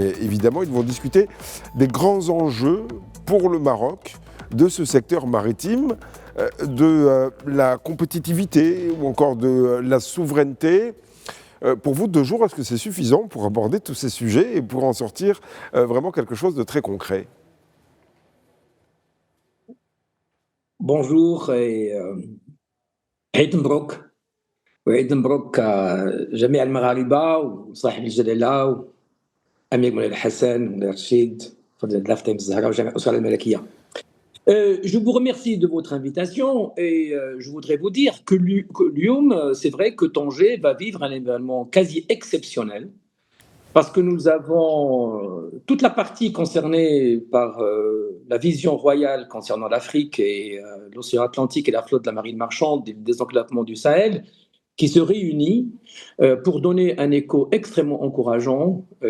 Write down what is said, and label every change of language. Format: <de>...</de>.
<fr>Et évidemment, ils vont discuter des grands enjeux pour le Maroc de ce secteur maritime, de la compétitivité ou encore de la souveraineté. Pour vous, 2 jours, est-ce que c'est suffisant pour aborder tous ces sujets et pour en sortir vraiment quelque chose de très concret? Bonjour et</fr> <ar>عيد مبروك وعيد مبروك جميع المغاربة وصاحب الجلالة وأمير مولاي الحسن مولاي رشيد فضيلة الله فتاح الزهراء وجميع الأسرة الملكية.</ar> <fr>Je vous remercie de votre invitation et je voudrais vous dire que Lyon, c'est vrai que Tanger va vivre un événement quasi exceptionnel parce que nous avons toute la partie concernée par la vision royale concernant l'Afrique et l'océan Atlantique et la flotte de la marine marchande et le désenclavement du Sahel qui se réunit pour donner un écho extrêmement encourageant</fr>